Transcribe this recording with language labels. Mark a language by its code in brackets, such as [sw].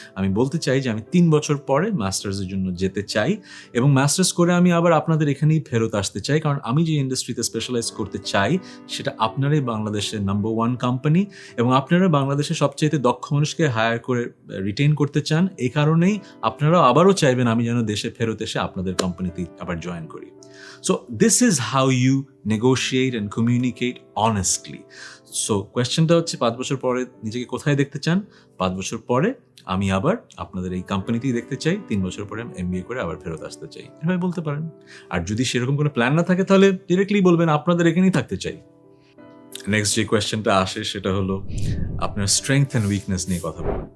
[bn] আমি বলতে চাই যে আমি 3 বছর পরে মাস্টার্সের জন্য যেতে চাই, এবং মাস্টার্স করে আমি আবার আপনাদের এখানেই ফেরত আসতে চাই, কারণ আমি যে ইন্ডাস্ট্রিতে স্পেশালাইজ করতে চাই সেটা আপনারাই বাংলাদেশের নাম্বার 1 কোম্পানি, এবং আপনারা বাংলাদেশের সবচেয়ে দক্ষ মানুষকে হায়ার করে রিটেইন করতে চান। এই কারণেই আপনারাও আবারও চাইবেন আমি যেন দেশে ফেরত এসে আপনাদের কোম্পানিতেই আবার জয়েন করি। [en] So this is how you negotiate and communicate honestly. [bn] So questionটা হচ্ছে 5 বছর পরে নিজেকে কোথায় দেখতে চান? 5 বছর পরে আমি আবার আপনাদের এই কোম্পানিতেই দেখতে চাই, 3 বছর পরে আমি MBA করে আবার ফেরত আসতে চাই। এভাবে বলতে পারেন। আর যদি সেরকম কোনো প্ল্যান না থাকে, তাহলে ডিরেক্টলি বলবেন আপনাদের এখানেই থাকতে চাই। নেক্সট যে কোয়েশ্চেনটা আসে সেটা হলো আপনার স্ট্রেংথ অ্যান্ড উইকনেস নিয়ে কথা বলুন।